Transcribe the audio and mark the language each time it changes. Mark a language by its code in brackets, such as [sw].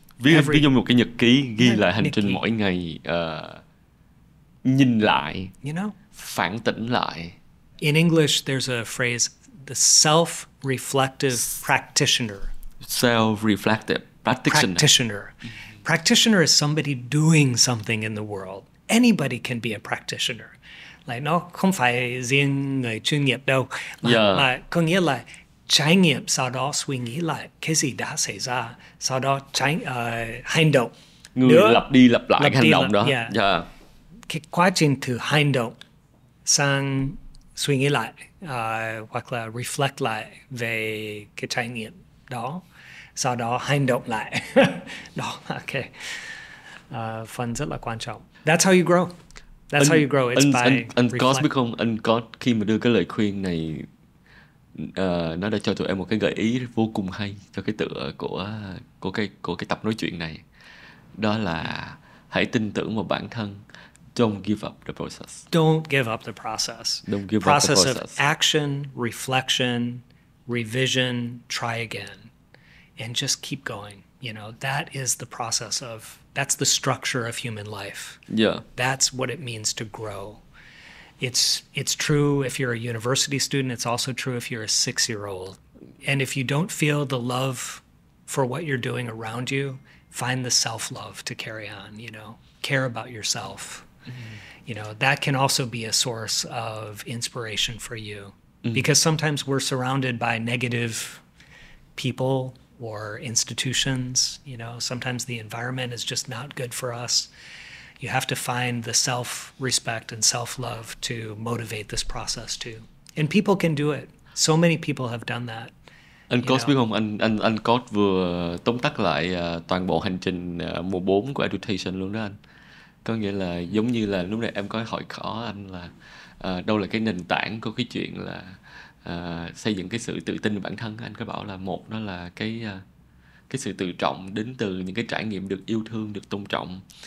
[vi] Ví dụ một cái nhật ký, ghi lại hành trình mỗi ngày, nhìn lại, phản tỉnh lại. [en] In English, there's a phrase, the self-reflective practitioner. Self-reflective practitioner. Practitioner is somebody doing something in the world. Anybody can be a practitioner. [vi] Nó không phải riêng người chuyên nghiệp đâu, mà có nghĩa là trải nghiệm, sau đó suy nghĩ lại cái gì đã xảy ra, sau đó hành động. Người lặp đi lặp lại cái hành động đó. Cái quá trình từ hành động sang suy nghĩ lại, hoặc là reflect lại về cái trải nghiệm đó, sau đó hành động lại. Đó, phần rất là quan trọng. [en] That's how you grow. That's how you grow. It's by [vi] anh có biết không? Anh có khi mà đưa cái lời khuyên này, nó đã cho tụi em một cái gợi ý vô cùng hay cho cái tựa của cái tập nói chuyện này. Đó là hãy tin tưởng vào bản thân. [en] Don't give up the process. Don't give up the process. Don't give process up the process of action, reflection, revision, try again, and just keep going. That is the process that's the structure of human life. That's what it means to grow. It's true if you're a university student. It's also true if you're a 6-year-old. And if you don't feel the love for what you're doing around you, find the self-love to carry on, care about yourself. That can also be a source of inspiration for you. Because sometimes we're surrounded by negative people or institutions. Sometimes the environment is just not good for us. You have to find the self-respect and self-love to motivate this process too. And people can do it. So many people have done that. [vi] Anh Coach biết không, anh Coach vừa tóm tắt lại toàn bộ hành trình mùa 4 của Education luôn đó anh. Có nghĩa là giống như là lúc này em có hỏi khó anh là đâu là cái nền tảng của cái chuyện là xây dựng cái sự tự tin vào bản thân. Anh có bảo là một, đó là cái sự tự trọng đến từ những cái trải nghiệm được yêu thương, được tôn trọng.